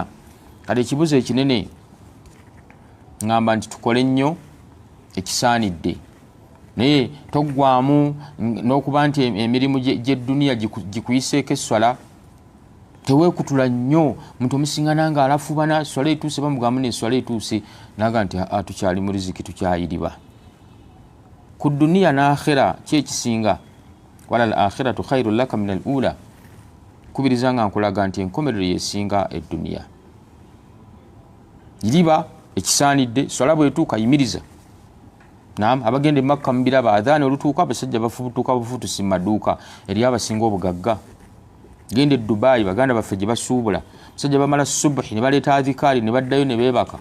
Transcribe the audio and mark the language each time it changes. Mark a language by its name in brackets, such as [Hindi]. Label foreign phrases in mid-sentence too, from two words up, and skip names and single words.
[Ganda] Kale ekibuzo ekinene ngamba nti tukole nnyo ekisaanidde, naye toggwamu n'okuba nti emirimu gy'edduniya gikuyiseeko esswala. Teweekutula nnyo, muntu omusingana nga alafubana swala etuuse bamugamu n'esswala etuuse naga nti tukyali mu riziki, tukyayiriba. Ku dduniya n'akhira ki ekisinga? [Arabic] وللآخرة خير لك من الأولى. [Ganda] Kubiriza nga nkulaga nti enkomerero yesinga edduniya. Iriba ekisaanidde, swala bwetuuka yimiriza. Naam, abagenda Makka mbiraba adhaani olutuuka abasajja bafubutuka bufutusi mu maduuka eri abasinga obugagga. Gende Dubai baganda baffe gye basuubula, musajja bamala subuhi ne baleeta adhikaali ne baddayo ne beebaka.